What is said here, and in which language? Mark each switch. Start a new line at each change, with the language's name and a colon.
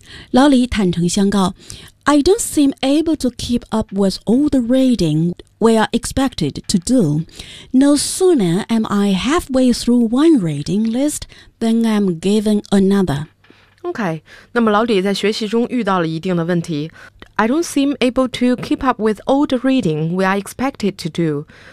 Chinese: 老李坦诚相告，
English: I don't seem able to keep up with all the reading we are expected to do. No sooner am I halfway through one reading list than I'm given another.
Chinese: OK， 那么老李在学习中遇到了一定的问题。
English: I don't seem able to keep up with all the reading we are expected to do.